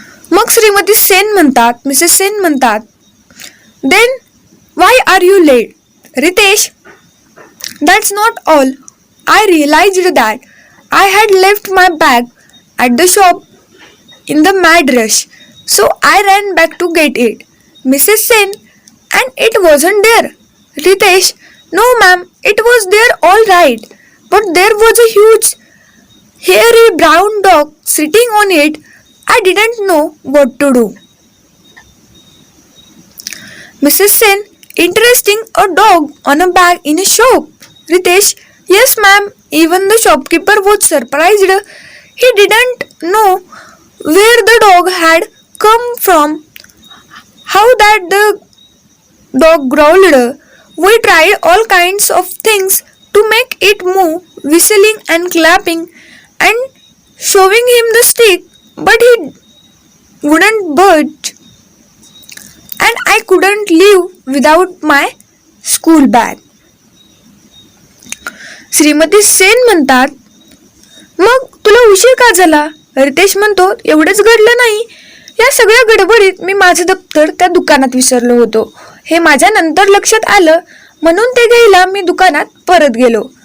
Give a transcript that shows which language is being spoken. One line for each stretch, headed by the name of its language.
Marathi: मग श्रीमती सेन म्हणतात, मिसेस सेन म्हणतात,
English: Then why are you late? Ritesh, that's not all. I realised that I had left my bag at the shop in the mad rush, so I ran back to get it. Mrs. Sen, and it wasn't there. Ritesh, no ma'am, it was there all right, but there was a huge hairy brown dog sitting on it. I didn't know what to do. Mrs. Sen, interesting, a dog on a bag in a shop. Ritesh, yes ma'am, even the shopkeeper was surprised. He didn't know where the dog had come from, how that the dog growled. We tried all kinds of things to make it move, whistling and clapping and showing him the stick, but he wouldn't budge, and I couldn't leave without my school bag.
Marathi: Shrimati Sen म्हणतात, मग तुला उशीर का झाला? रितेश म्हणतो, एवढंच घडलं नाही, या सगळ्या गडबडीत मी माझं दप्तर त्या दुकानात विसरलो होतो. हे माझ्या नंतर लक्षात आलं, म्हणून ते घ्यायला मी दुकानात परत गेलो.